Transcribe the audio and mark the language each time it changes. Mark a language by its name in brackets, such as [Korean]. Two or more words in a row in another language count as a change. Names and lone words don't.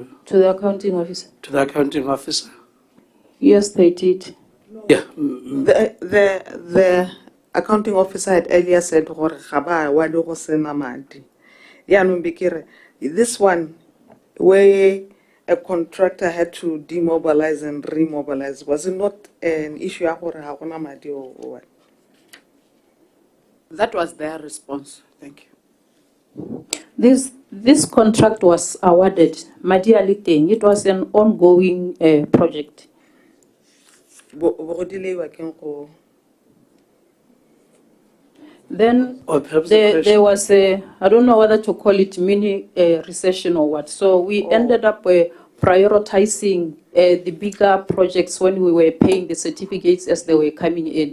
[English] the accounting officer? the accounting officer? Yes, they did. Yeah. The accounting officer had earlier said, [Tswana] "Gore ga ba wa le go sena madi." Yaanong be ke re, [English] this one where a contractor had to demobilize and remobilize, was it not an issue [Tswana] ya gore ha gona madi [English] or what? That was their response. Thank you. This contract was awarded. [Tswana] Madi a le teng. [English] It was an ongoing project. [Tswana] Bo go delay keng go. [English] Then Or perhaps there was a, I don't know whether to call it mini recession or what. So we ended up prioritizing the bigger projects when we were paying the certificates as they were coming in.